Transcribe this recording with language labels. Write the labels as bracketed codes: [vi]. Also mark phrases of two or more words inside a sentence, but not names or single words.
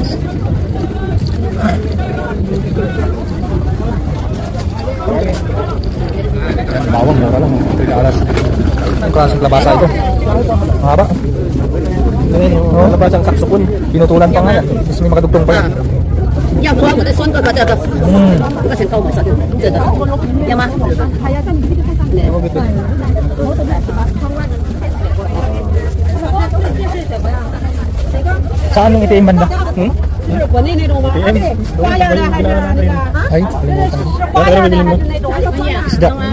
[tl] Bawang mura lang $3. Ang klaseng labasa ito. Mahaba. Labasang saksopon. Pinutulan pa nga yan. Tapos may makadugtong pa yan. [zh] 要不然我的孙哥哥这个这个很高，我说这个要吗？ [tl] Saan yung itim banda? Ay, isda.